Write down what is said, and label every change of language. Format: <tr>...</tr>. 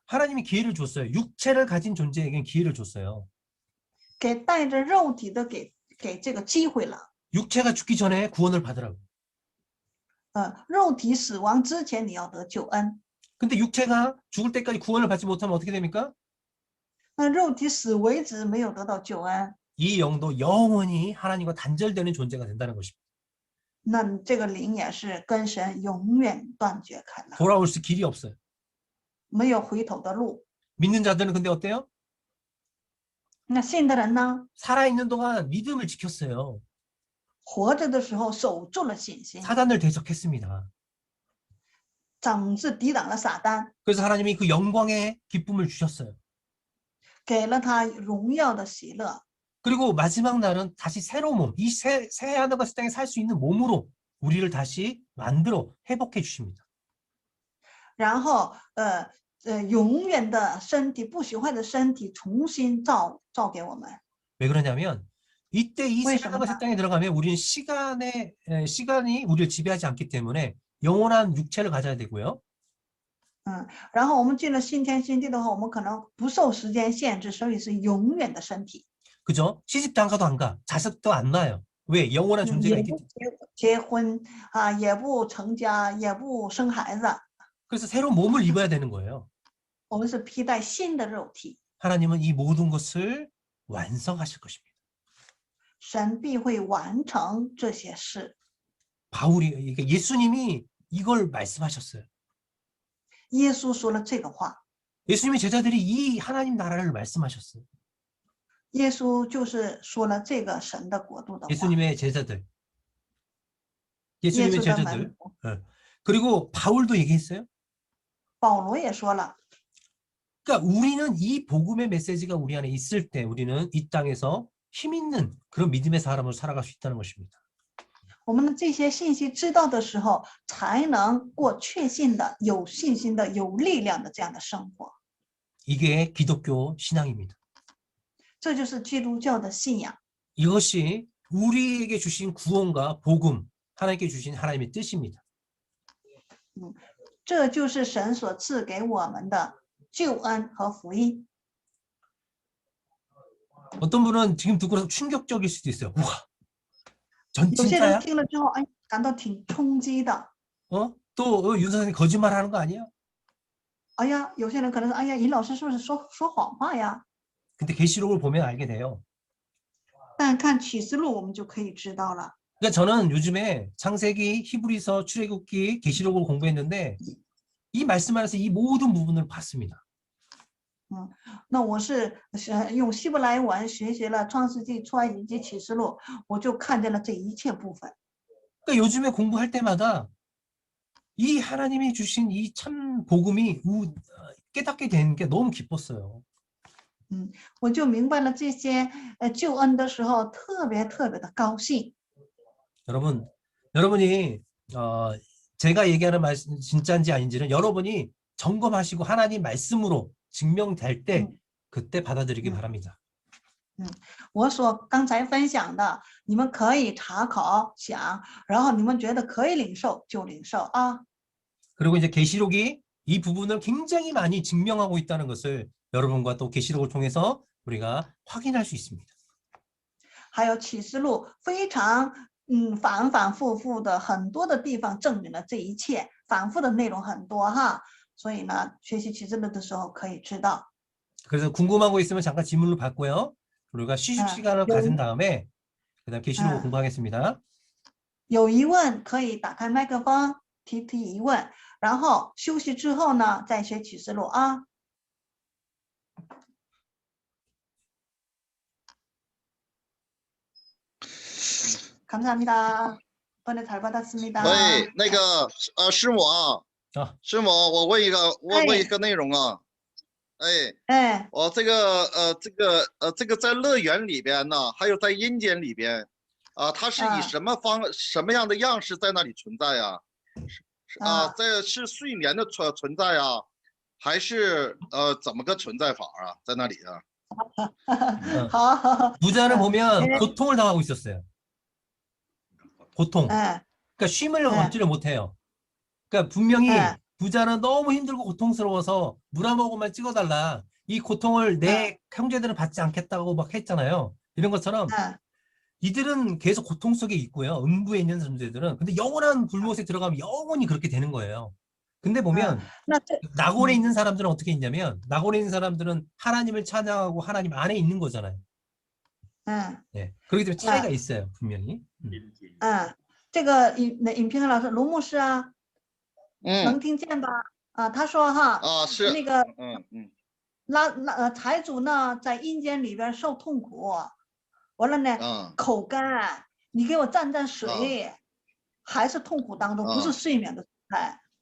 <ko>하나님이 기회를 줬어요. 육체를 가진 존재에겐 기회를 줬어요.</ko> <zh>给带着肉体的给这个机会了。</zh> <ko>육체가 죽기 전에 구원을 받으라고.</ko> <zh>肉体死亡之前你要得救恩。</zh> <ko>근데 육체가 죽을 때까지 구원을 받지 못하면 어떻게 됩니까?</ko> <zh>那肉体死为止没有得到救恩，</zh> <ko>이 영도 영원히 하나님과 단절되는 존재가 된다는 것입니다.</ko> <zh>那这个灵也是跟神永远断绝开了，</zh> <ko>돌아올 수 길이 없어요.</ko> <zh>没有回头的路。</zh> <ko>믿는 자들은 근데 어때요?</ko> <zh>那信的人呢，</zh> <ko>살아있는 동안 믿음을 지켰어요.</ko> <zh>活着的时候守住了信心，</zh> <ko>사단을 대적했습니다.</ko> <zh>总是抵挡了撒旦，</zh> <ko>그래서 하나님이 그 영광의 기쁨을 주셨어요.</ko> <zh>给了他荣耀的喜乐。</zh> <ko>그리고 마지막 날은 다시 새로운 몸, 이 새 하늘과 새 땅에 살 수 있는 몸으로 우리를 다시 만들어 회복해 주십니다.</ko> <zh>然后永远的身体，不朽坏的身体重新造给我们。</zh> <ko>왜 그러냐면 이때 이 새 왜 그러나? 하늘과 새 땅에 들어가면 우리는 시간이 우리를 지배하지 않기 때문에 영원한 육체를 가져야 되고요.</ko> <zh>然后我们进了新天新地的话，我们可能不受时间限制，所以是永远的身体。</zh> <ko>그죠? 시집도 안 가도 안 가. 자식도 안 낳아요. 왜? 영원한 존재가</ko> <zh>也</zh> <ko>있기</ko> <zh>不</zh> <ko>때문에.</ko> <zh>结婚啊，也不成家，也不生孩子，</zh> <ko>그래서 새로운 몸을 입어야 되는 거예요.</ko> <zh>我们是披戴新的肉体。</zh> <ko>하나님은 이 모든 것을 완성하실 것입니다.</ko> <zh>神必会完成这些事。</zh> <ko>그러니까 예수님이 이걸 말씀하셨어요.</ko> <zh>耶稣说了这个话，</zh> <ko>예수님의 제자들이 이 하나님 나라를 말씀하셨어요.</ko> <zh>耶稣就是说了这个神的国度的话。</zh> <ko>예수님의 제자들. 예수님의</ko> <zh>耶稣的门</zh> <ko>제자들.</ko> <zh>徒，</zh> <ko>예. 그리고 바울도 얘기했어요.</ko> <zh>保罗也说了，</zh> <ko>그러니까 우리는 이 복음의 메시지가 우리 안에 있을 때 우리는 이 땅에서 힘 있는 그런 믿음의 사람으로 살아갈 수 있다는 것입니다.</ko> <zh>我们的这些信息知道的时候，才能过确信的、有信心的、有力量的这样的生活。</zh> <ko>이게 기독교 신앙입니다.</ko> <zh>这就是基督教的信仰，</zh> <ko>이것이 우리에게 주신 구원과 복음, 하나님께 주신 하나님의 뜻입니다.</ko> <zh>这就是神所赐给我们的救恩和福音。</zh> <ko>어떤 분은 지금 듣고 나서 충격적일 수도 있어요. 우와, 전</ko> <zh>有些人听了之后，哎，感到挺冲击的。</zh> <ko>또 윤 선생님 거짓말하는 거 아니야?</ko> <zh>哎呀，有些人可能说，哎呀，尹老师是不是说谎话呀？</zh> <ko>근데 계시록을 보면 알게 돼요.</ko> <zh>但看启示录，我们就可以知道了。</zh> <ko>그러니까 저는 요즘에 창세기, 히브리서, 출애굽기, 계시록을 공부했는데 이 말씀 안에서 이 모든 부분을 봤습니다.</ko> <zh>那我是用希伯来文学习了创世纪、出埃及记、启示录，我就看见了这一切部分。</zh> <ko>그러니까 요즘에 공부할 때마다 이 하나님이 주신 이 참 복음이 깨닫게 되는 게 너무 기뻤어요.</ko> <zh>我就明白了这些救恩的时候，特别的高兴。</zh> <ko>여러분이 제가 얘기하는 말씀 진짜인지 아닌지는 여러분이 점검하시고 하나님 말씀으로 증명될 때 그때 받아들이기 바랍니다.</ko> <zh>我所刚才分享的，你们可以查考想，然后你们觉得可以领受就领受啊。</zh> <ko>그리고 이제 계시록이 이 부분을 굉장히 많이 증명하고 있다는 것을 여러분과 또 계시록을 통해서 우리가 확인할 수 있습니다.</ko> <zh>还有启示录非常反反复复的很多的地方证明了这一切，反复的内容很多哈。所以呢，学习启示录的时候可以知道。</zh> <ko>그래서 궁금한 거 있으면 잠깐 질문을 받고요. 우리가 쉬식 시간을 가진 다음에 그다음 계시록을 공부하겠습니다.</ko> <zh>有疑问可以打开麦克风提疑问，然后休息之后呢，再学启示录啊。</zh> <ko>감사합니다. 번에 잘 받았습니다.</ko> <zh>喂，那个师母啊，师母，我问一个内容啊，哎，我这个在乐园里边呢，还有在阴间里边，它是以什么样的样式在那里存在呀？这是睡眠的存在呀，还是怎么个存在法啊？在那里啊？</zh> <ko>부자는 보면 고통을 당하고 있었어요. 고통. 그러니까 쉼을 얻지를 못해요. 그러니까 분명히 부자는 너무 힘들고 고통스러워서 물 한 모금만 찍어달라. 이 고통을 내 형제들은 받지 않겠다고 막 했잖아요. 이런 것처럼 이들은 계속 고통 속에 있고요. 음부에 있는 존재들은. 근데 영원한 불못에 들어가면 영원히 그렇게 되는 거예요. 근데 보면 낙원에 있는 사람들은 어떻게 있냐면 낙원에 있는 사람들은 하나님을 찬양하고 하나님 안에 있는 거잖아요. 네. 그렇기 때문에 차이가 있어요. 분명히.</ko> <zh>这个影评老师卢牧师啊，能听见吧？他说哈，是那个财主呢在阴间里边受痛苦，完了呢口干，你给我蘸水，还是痛苦当中，不是睡眠的状态。</zh>